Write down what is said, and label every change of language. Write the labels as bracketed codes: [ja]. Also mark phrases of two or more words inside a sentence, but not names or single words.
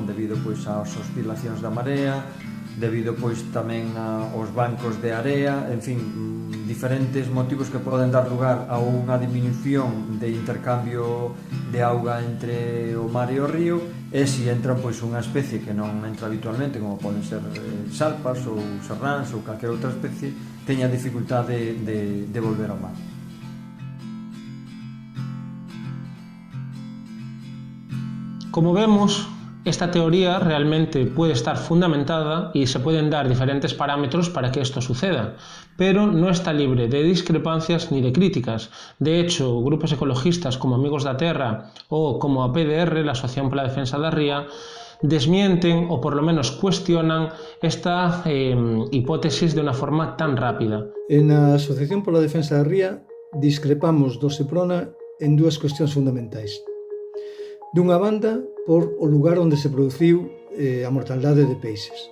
[gl] Debido pois ás oscilacións da marea, debido pois tamén aos bancos de area, en fin, diferentes motivos que poden dar lugar a unha diminución de intercambio de auga entre o mar e o río, e se entra pois unha especie que non entra habitualmente, como poden ser salpas ou serráns ou calquera outra especie, teña dificultade de volver ao mar. [es] Como vemos, Esta teoría realmente puede estar fundamentada y se pueden dar diferentes parámetros para que esto suceda, pero no está libre de discrepancias ni de críticas. De hecho, grupos ecologistas como Amigos da Terra o como a PDR, la Asociación pola Defensa da Ría, desmienten o por lo menos cuestionan esta hipótesis de una forma tan rápida. [gl] En a Asociación pola Defensa da Ría discrepamos do Seprona en dúas cuestións fundamentais. Dunha banda, por o lugar onde se produciu a mortaldade de peixes.